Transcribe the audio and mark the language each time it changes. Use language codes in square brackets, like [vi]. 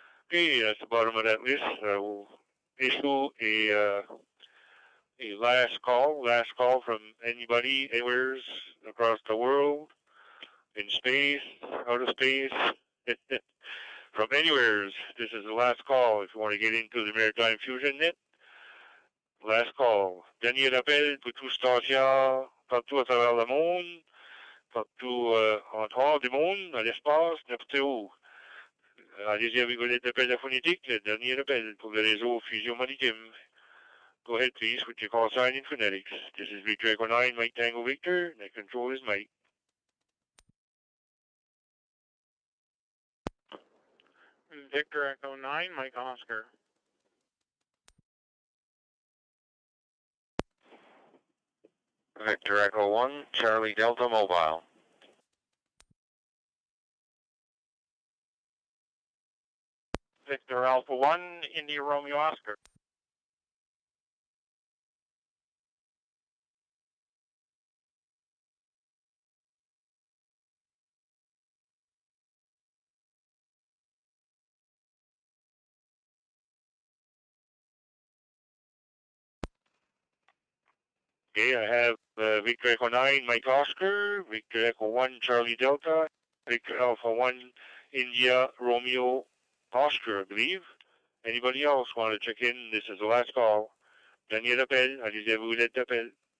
[en] Okay, that's the bottom of that list. We'll issue a last call from anybody, anywhere across the world, in space, out of space, from anywhere. This is the last call if you want to get into the Maritime Fusion Net. Last call. [fr] Dernier appel pour tout station, partout à travers le monde, partout en dehors du monde, dans l'espace, n'importe où. Allez-y avec vos lettres d'appel phonétique, le dernier appel pour le réseau Fusion Maritime. [en] Go ahead, please, with your call sign in phonetics. This is Victor Echo 9, Mike Tango Victor. Net control is Mike. Victor Echo 9, Mike Oscar. Victor Echo 1, Charlie Delta Mobile. Victor Alpha 1, India Romeo Oscar. Okay, I have Victor Echo 9, Mike Oscar, Victor Echo 1, Charlie Delta, Victor Alpha 1, India Romeo Oscar, I believe. Anybody else want to check in? This is the last call. [fr] Dernier appel, allez-y vous lettres d'appel.